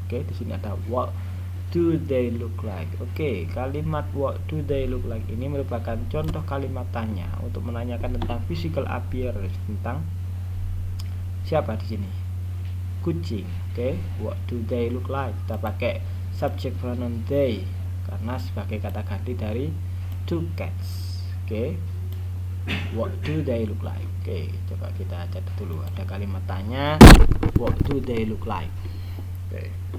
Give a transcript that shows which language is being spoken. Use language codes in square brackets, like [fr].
[id] Oke, di sini ada [en] what do they look like? [id] Oke, kalimat what do they look like ini merupakan contoh kalimat tanya untuk menanyakan tentang physical appearance, tentang siapa di sini? Kucing. [en] Oke, what do they look like? [id] Kita pakai subject pronoun they karena sebagai kata ganti dari 2 cats. Oke, [en] what do they look like? [id] Oke, coba kita catat dulu. Ada kalimat tanya, [en] what do they look like? Oke.